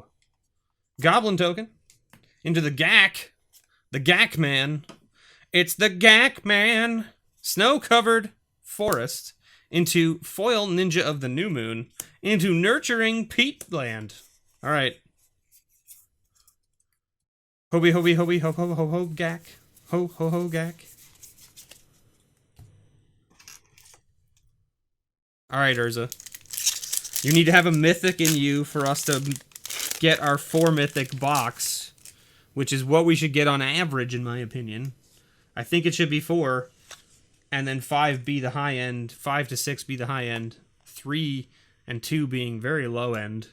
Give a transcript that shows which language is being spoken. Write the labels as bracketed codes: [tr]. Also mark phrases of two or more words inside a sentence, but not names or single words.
[en] Goblin token. Into the Gak. The Gak Man. It's the Gak Man. Snow-covered Forest. Into Foil Ninja of the New Moon. Into Nurturing Peatland. All right. Hobie, hobie, hobie, ho, ho, ho, ho, Gak. Ho, ho, ho, Gak. All right, Urza. You need to have a mythic in you for us to get our 4 mythic box, which is what we should get on average, in my opinion. I think it should be 4, and then 5 be the high end, 5 to 6 be the high end, 3 and 2 being very low end.